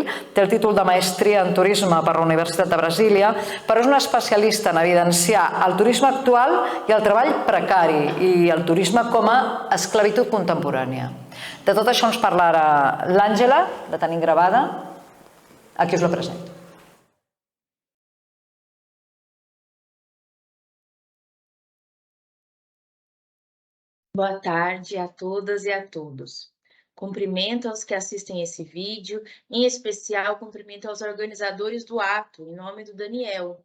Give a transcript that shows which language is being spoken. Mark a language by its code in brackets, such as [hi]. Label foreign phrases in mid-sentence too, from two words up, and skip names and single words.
[ca] Té el títol de Maestria en Turisme per la Universitat de Brasília, però és una especialista en evidenciar el turisme actual i el treball precari i el turisme com a esclavitud contemporània. De tot això ens parlarà l'Àngela, la tenim gravada. Aquí us la presento. [pt] Boa tarde a todas e a todos. Cumprimento aos que assistem esse vídeo, em especial cumprimento aos organizadores do ato, em nome do Daniel.